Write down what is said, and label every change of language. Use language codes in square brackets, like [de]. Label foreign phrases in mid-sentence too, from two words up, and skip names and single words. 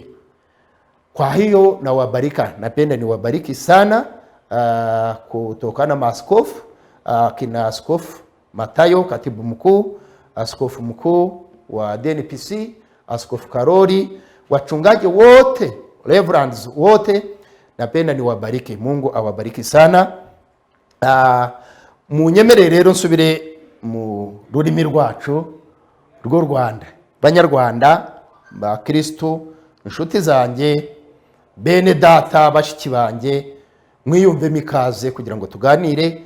[sw] Kwa hiyo nawabarika, napenda niwabariki sana kutokana maaskofu kina Askofu Matayo katibu mkuu, askofu mkuu wa DNPC, Askofu Karoli, wachungaji wote, reverends wote, napenda niwabariki. Mungu awabariki sana. [rw] Munyemere rero nsubire mu rurimi rwacu rw'u Rwanda. Banyarwanda, ba Kristo, inshuti zanjye, bene data, bashiki banjye, mwiyumve mikaze kugira ngo tuganire.